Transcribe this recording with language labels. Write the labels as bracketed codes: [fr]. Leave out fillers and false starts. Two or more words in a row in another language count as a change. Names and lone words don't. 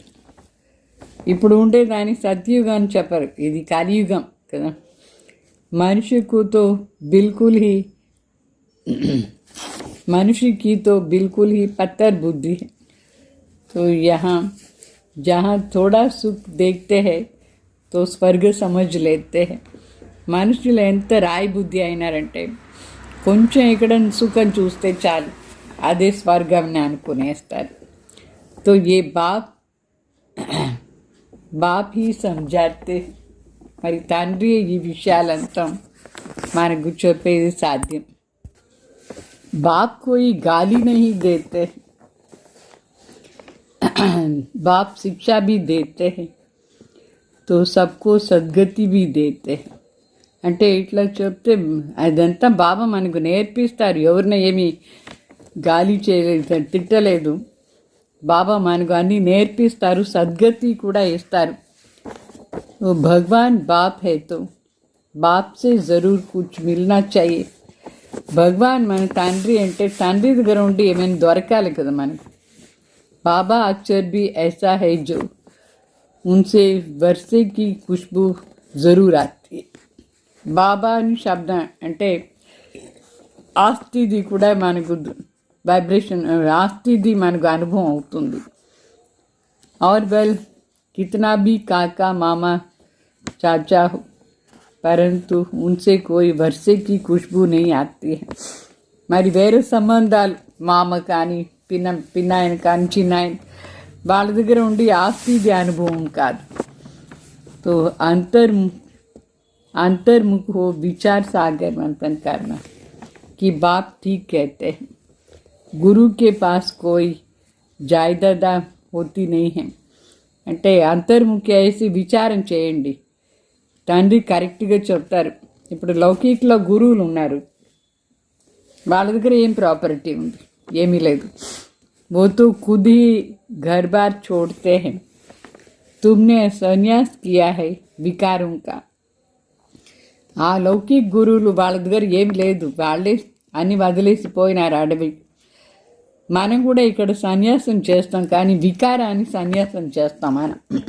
[te] ఇప్పుడు ఉండేదాన్ని సత్యుగం అని చెప్పరు, ఇది కలియుగం కదా. [hi] मनुष्य की तो बिल्कुल ही पत्थर बुद्धि है. तो यहाँ जहाँ थोड़ा सुख देखते हैं तो स्वर्ग समझ लेते हैं. [te] మనుషులు ఎంత రాయి బుద్ధి అయినారంటే కొంచెం ఇక్కడ సుఖం చూస్తే చాలు అదే స్వర్గంని అనుకునేస్తారు. [hi] तो ये బాప్ ही समझाते. [te] మరి తండ్రి ఈ విషయాలంతా మనకు చెప్పేది సాధ్యం. [hi] बाप कोई गाली नहीं देते, बाप शिक्षा भी देते हैं तो सबको सद्गति भी देते हैं. [te] అంటే ఇట్లా చెప్తే అదంతా బాబా మనకు నేర్పిస్తారు. ఎవరిని ఏమి గాలి చేయలేదు, తిట్టలేదు. బాబా మనకు అన్నీ నేర్పిస్తారు, సద్గతి కూడా ఇస్తారు. [hi] भगवान बाप है तो बाप से ज़रूर कुछ मिलना चाहिए. [te] భగవాన్ మన తండ్రి అంటే తండ్రి దగ్గర ఉండి ఏమైనా దొరకాలి కదా మనకు. [hi] बाबा अक्षर भी ऐसा है जो उनसे वर्षे की खुशबू ज़रूर आती है. [te] బాబా అని శబ్దం అంటే ఆస్తిది కూడా మనకు వైబ్రేషన్, ఆస్తిది మనకు అనుభవం అవుతుంది. [hi] और वेल कितना भी काका मामा चाचा हो परंतु उनसे कोई वर्षे की खुशबू नहीं आती है. [te] మరి వేరే సంబంధాలు మామ కానీ పిన్నాయన కానీ చిన్నాయన వాళ్ళ దగ్గర ఉండి ఆస్తిది అనుభవం కాదు. [hi] तो अंतर्मुख हो विचार सागर मंथन करना कि बाप ठीक कहते हैं. गुरु के पास कोई जायदाद होती नहीं है. [te] అంటే అంతర్ముఖి వేసి విచారం చేయండి, తండ్రి కరెక్ట్గా చెప్తారు. ఇప్పుడు లౌకికలో గురువులు ఉన్నారు, వాళ్ళ దగ్గర ఏం ప్రాపర్టీ ఉంది, ఏమీ లేదు. [hi] वो तो खुद ही घर बार छोड़ते हैं. तुमने संन्यास किया है विकारों का. [te] ఆ లౌకిక గురువులు వాళ్ళ దగ్గర ఏమి లేదు, వాళ్ళే అన్ని వదిలేసిపోయినారు అడవి. మనం కూడా ఇక్కడ సన్యాసం చేస్తాం, కానీ వికారాన్ని సన్యాసం చేస్తాం మనం.